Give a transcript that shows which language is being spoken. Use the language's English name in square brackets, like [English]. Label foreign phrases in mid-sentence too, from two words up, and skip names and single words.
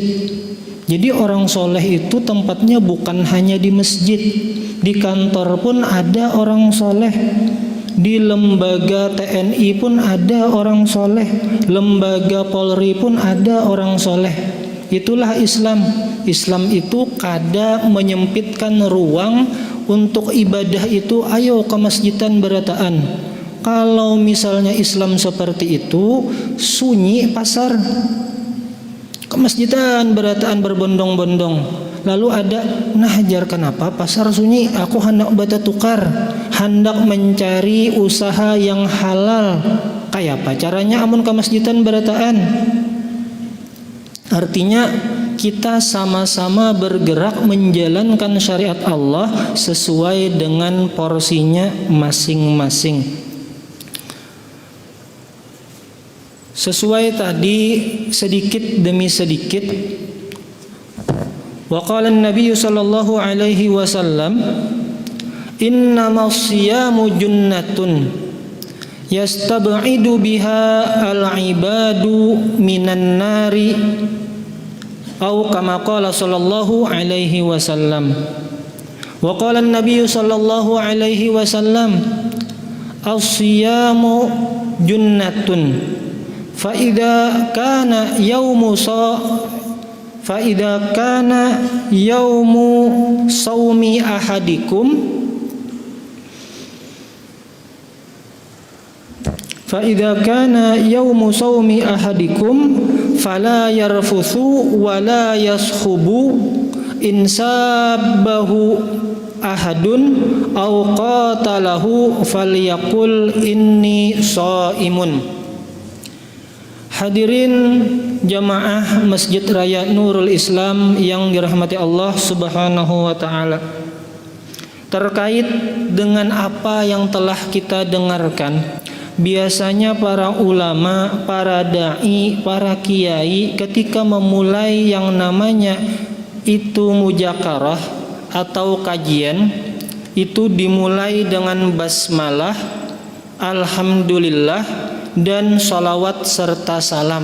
[Indonesian] Jadi orang soleh itu tempatnya bukan hanya di masjid, di kantor pun ada orang soleh, di lembaga TNI pun ada orang soleh, lembaga Polri pun ada orang soleh. Itulah Islam. Islam itu kada menyempitkan ruang untuk ibadah itu ayo ke masjidan berataan. Kalau misalnya Islam seperti itu, sunyi pasar, ke masjidan berataan berbondong-bondong. Lalu ada, nah hajar kenapa pasar sunyi? Aku hendak bata tukar, hendak mencari usaha yang halal. Kayak apa caranya amun ke masjidan berataan? Artinya kita sama-sama bergerak menjalankan syariat Allah sesuai dengan porsinya masing-masing. Sesuai tadi sedikit demi sedikit. [Arabic] وقال النبي صلى الله عليه وسلم إنما الصيام جنة يستبعد بها العباد من النار, atau كما قال صلى الله عليه وسلم. وقال النبي صلى الله عليه وسلم, الصيام جنة فإذا كان يوم صوم أحدكم فلا يرفث ولا يسخب إن سابه أحد أو قاتله فليقل إني صائم. [Indonesian] Hadirin jamaah Masjid Raya Nurul Islam yang dirahmati Allah [Arabic] سبحانه وتعالى. [Indonesian] Terkait dengan apa yang telah kita dengarkan, biasanya para ulama, para dai, para kiai ketika memulai yang namanya itu mujakarah atau kajian, itu dimulai dengan basmalah, alhamdulillah, dan salawat serta salam.